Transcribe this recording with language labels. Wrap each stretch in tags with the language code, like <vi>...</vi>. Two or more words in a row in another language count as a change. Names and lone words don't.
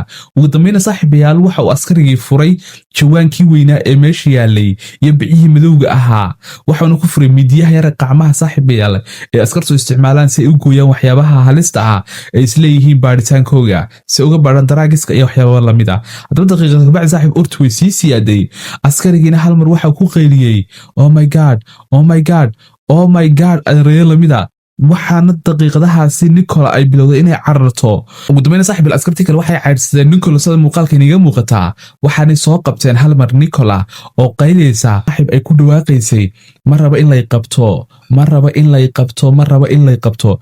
<so>ugu dambayna saaxiibayaal waxa uu askarigii furay jawaankii weynaa ee meesha yaalay iyo bicihii madowga ahaa waxaana ku furay midiyaha yara qacmaha saaxiibayaal ee askartu isticmaalaan si ay u gooyaan waxyaabaha halista ah ay isleeyihiin baaritaankooga si uga baadhan daraagiska iyo waxyaababa lamid ah. haddaba daqiiqada kabacdi saaxiib urtu way sii siyaaday askarigiina hal mar waxa ku qayliyey</so> <en>oh my god oh my god oh my god</en> <so>erayo lamida waxaana daqiiqadahaasi nicola ay bilowday inay cararto. ugu dambayna saaxiibayaal askartii kale waxay caydhsadeen nicola sida muuqaalka iniga muuqataa waxaanay soo qabteen hal mar nicola oo qaylaysa saaxiib ay ku dhawaaqaysay ma raba in lay qabto ma raba in lay qabto ma raba in lay qabto.</so>